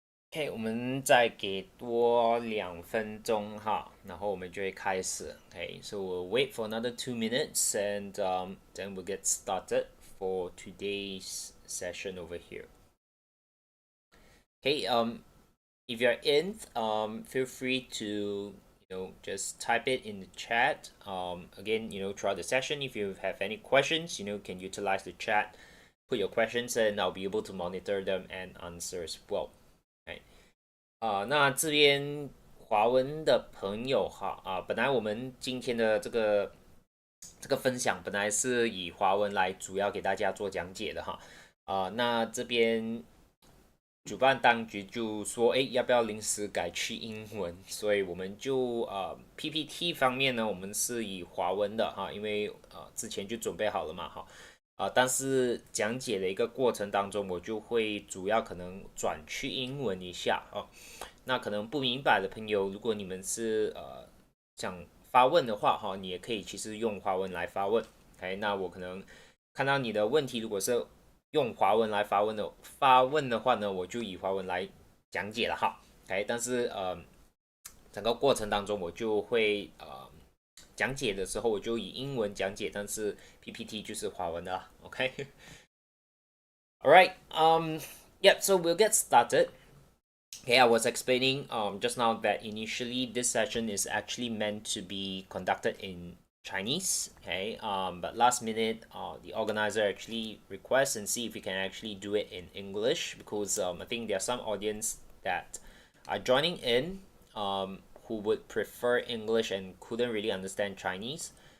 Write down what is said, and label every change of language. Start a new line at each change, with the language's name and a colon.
Chinese: OK，我们再给多2分钟哈，然后我们就会开始。
English: Okay, so we'll wait for another 2 minutes and then we'll get started for today's session over here. Okay, if you're in, feel free to just type it in the chat. Again, throughout the session, if you have any questions, can utilize the chat, put your questions, and I'll be able to monitor them and answer as well. Okay.
Chinese: 那这边华文的朋友哈本来我们今天的这个分享本来是以华文来主要给大家做讲解的哈那这边主办当局就说，哎，要不要临时改去英文？所以我们就PPT 方面呢，我们是以华文的哈，因为之前就准备好了嘛哈。但是讲解的一个过程当中，我就会主要可能转去英文一下哦。那可能不明白的朋友，如果你们是想发问的话哈，你也可以其实用华文来发问。 OK，那我可能看到你的问题，如果是用华文来发问的话呢，我就以华文来讲解了哈。 OK，但是整个过程当中我就会讲解的时候我就以英文讲解，但是 PPT 就是华文的啦。
English: OK， alright, yep, so we'll get started. Okay, I was explaining just now that initially this session is actually meant to be conducted in Chinese. Okay, but last minute, the organizer actually requests and see if we can actually do it in English because I think there are some audience that are joining in who would prefer English and couldn't really understand Chinese.